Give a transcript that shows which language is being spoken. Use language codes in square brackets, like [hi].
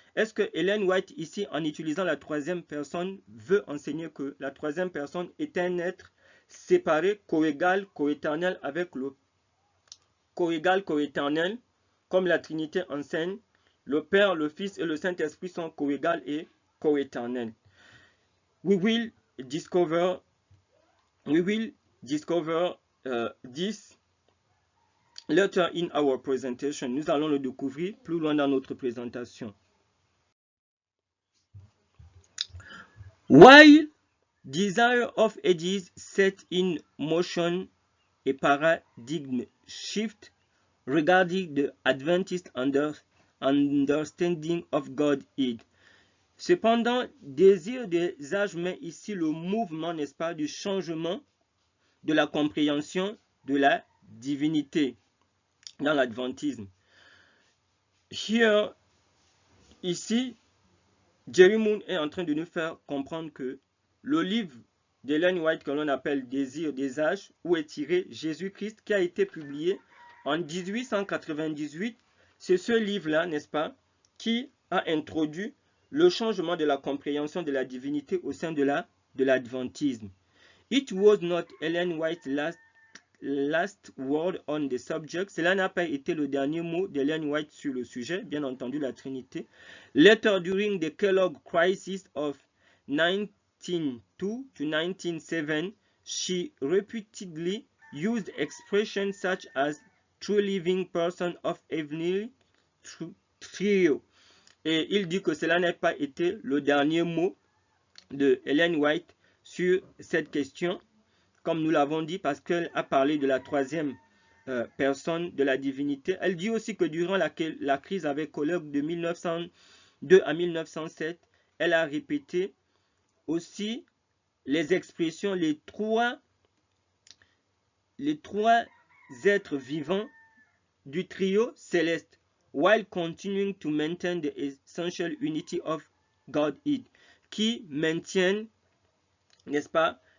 [fr] Est-ce que Ellen White ici, en utilisant la troisième personne, veut enseigner que la troisième personne est un être séparé, coégal, coéternel avec le coégal, coéternel, comme la Trinité enseigne, le Père, le Fils et le Saint-Esprit sont coégales et coéternels. [en] We will discover this later in our presentation. [fr] Nous allons le découvrir plus loin dans notre présentation. [en] While Desire of Ages set in motion a paradigm shift regarding the Adventist understanding of Godhead. [fr] Cependant, Désir des âges met ici le mouvement, n'est-ce pas, du changement de la compréhension de la divinité dans l'adventisme. Ici, Jerry Moon est en train de nous faire comprendre que le livre d'Ellen White que l'on appelle Désir des âges, où est tiré Jésus-Christ, qui a été publié en 1898, c'est ce livre-là, n'est-ce pas, qui a introduit le changement de la compréhension de la divinité au sein de l'adventisme. [en] It was not Ellen White's last word on the subject. [fr] Cela n'a pas été le dernier mot d'Ellen White sur le sujet, bien entendu la Trinité. [en] Later, during the Kellogg crisis of 1902 to 1907, she repeatedly used expressions such as true living person of heavenly trio. [fr] Et il dit que cela n'a pas été le dernier mot de Ellen White sur cette question, comme nous l'avons dit, parce qu'elle a parlé de la troisième personne de la divinité. Elle dit aussi que durant la crise avec Kellogg de 1902 à 1907, elle a répété aussi les expressions, les trois êtres vivants du trio céleste, [en] while continuing to maintain the essential unity of Godhead, [fr] qui maintiennent, n'est-ce pas,